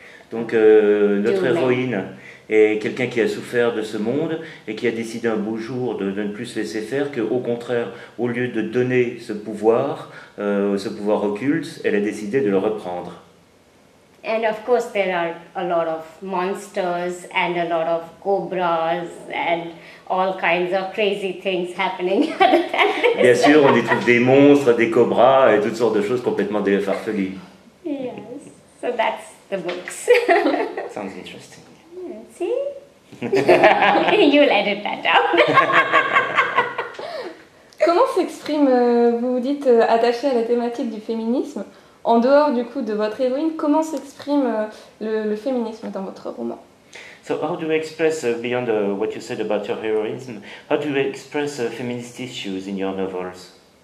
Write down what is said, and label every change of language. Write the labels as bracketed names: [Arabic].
[French] Donc notre héroïne est quelqu'un qui a souffert de ce monde et qui a décidé un beau jour de ne plus se laisser faire, qu'au contraire, au lieu de donner ce pouvoir occulte, elle a décidé de le reprendre. [English] And of course there are a lot of monsters and a lot of cobras and all kinds of crazy things happening. [French] Bien sûr, on y trouve des monstres, des cobras et toutes sortes de choses complètement farfelues. [English] Yes, so that's the books. Sounds interesting. See? You'll edit that down. [French] Comment s'exprime, vous dites, attaché à la thématique du féminisme, en dehors du coup de votre héroïne, comment s'exprime le féminisme dans votre roman? [English] So how do you express, beyond what you said about your heroism, how do you express feminist issues in your novels?